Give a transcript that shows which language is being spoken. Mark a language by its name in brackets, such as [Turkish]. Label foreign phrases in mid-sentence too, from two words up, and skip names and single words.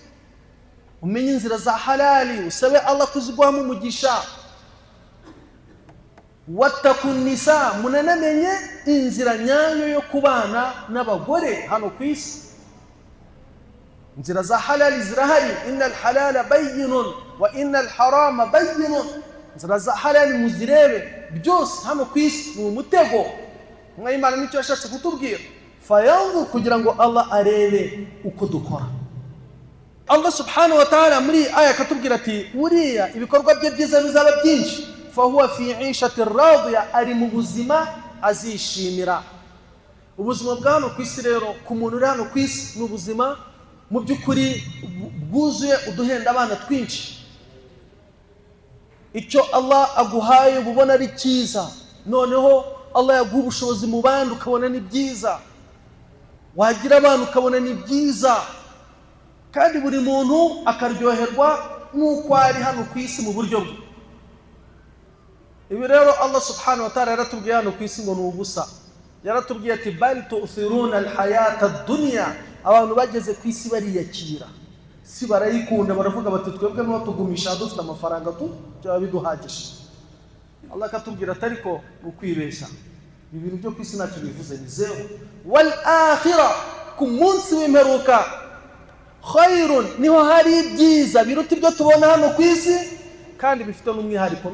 [Kinyarwanda] umenye inzira za halali, usabe Allah kuziguhamo umugisha. [Arabic] واتقوا النساء, [Kinyarwanda] munanamenye inzira nyayo yo kubana n'abagore hano ku isi. inzira za halali zirahari, [Arabic] إن الحلال بين وإن الحرام بين. [Kinyarwanda] inzira za halali muzirebe, byose hano ku isi ni umutego. intumwa y'Imana nicyo yashatse kutubwira, fayanzur, kugira ngo Allah arebe uko dukora. [Arabic] الله سبحانه وتعالى [Kinyarwanda] muri aya katubwira ati uriya ibikorwa bye byiza bizaba byinshi, [Arabic] فهو في عيشة راضية, [Kinyarwanda] ari mu buzima azishimira. ubuzima bwa hano ku isi rero, ku muntu uri hano ku isi, ni ubuzima mu by'ukuri bwuzuye uduhenda abana twinshi. icyo Allah aguhaye ubona ari cyiza, noneho Allah yaguha ubushobozi mu bandi ukabona ni byiza, wagira abantu ukabona ni byiza, kandi buri muntu akaryoherwa nuko ari hano ku isi mu buryo bwe. Ibi rero Allah subhanahu wa ta'ala yaratubwiye hano ku isi ngo ni ubusa. Yaratubwiye ati [Arabic] بل تؤثرون الحياة الدنيا, [Kinyarwanda] abantu bageze ku isi bariyakira, si barayikunda, baravuga bati twebwe no tugumisha dufite amafaranga byaba biduhagije. Allah katubwira atariko ukwibesha, ibintu byo ku isi ntacyo bivuze, ni zero. [Arabic] والآخرة, [Kinyarwanda] ku munsi w'imperuka, khairun, niho hari ibyiza biruta ibyo tubona hano ku isi, kandi bifite n'umwihariko.